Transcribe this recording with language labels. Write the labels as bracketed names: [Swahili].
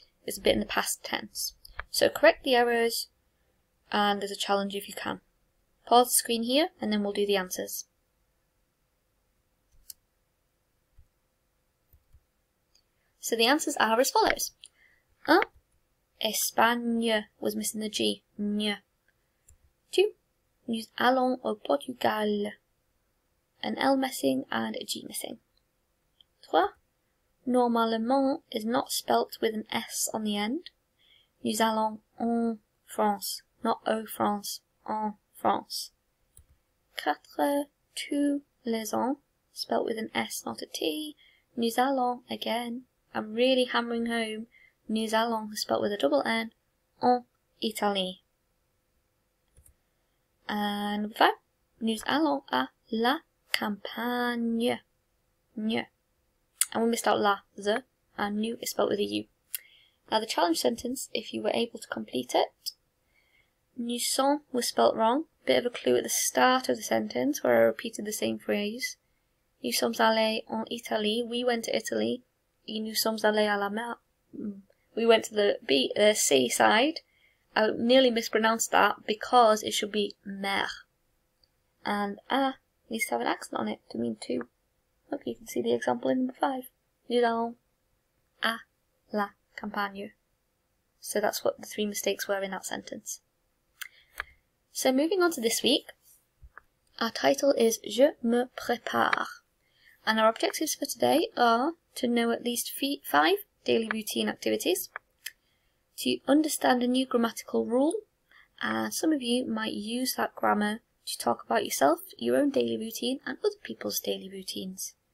[English] It's a bit in the past tense. So correct the errors, and there's a challenge if you can. Pause the screen here, and then we'll do the answers. So the answers are as follows. 1. Espagne was missing the G. N. 2. [French] Nous allons au Portugal. [English] An L missing and a G missing. 3. Normalement is not spelt with an S on the end. [French] Nous allons en France, not au France, en France. [English] 4. [French] Tous les ans, [English] spelt with an S, not a T. Nous allons, again, I'm really hammering home, [French] nous allons [English] is spelt with a double N, [French] en Italie. [English] And 5. [French] Nous allons à la campagne. N. [English] And we missed out la, the, and nous is spelt with a U. Now the challenge sentence, if you were able to complete it, [French] nous sommes [English] was spelt wrong. Bit of a clue at the start of the sentence where I repeated the same phrase. [French] Nous sommes allés en Italie. [English] We went to Italy. [French] Et nous sommes allés à la mer. [English] We went to the seaside. I nearly mispronounced that because it should be mer. And needs to have an accent on it to mean two. Look, you can see the example in number 5. [French] Nous allons à la campagne. [English] So that's what the 3 mistakes were in that sentence. So moving on to this week, our title is [French] Je me prépare. [English] And our objectives for today are to know at least 5 daily routine activities, to understand a new grammatical rule, and some of you might use that grammar to talk about yourself, your own daily routine, and other people's daily routines.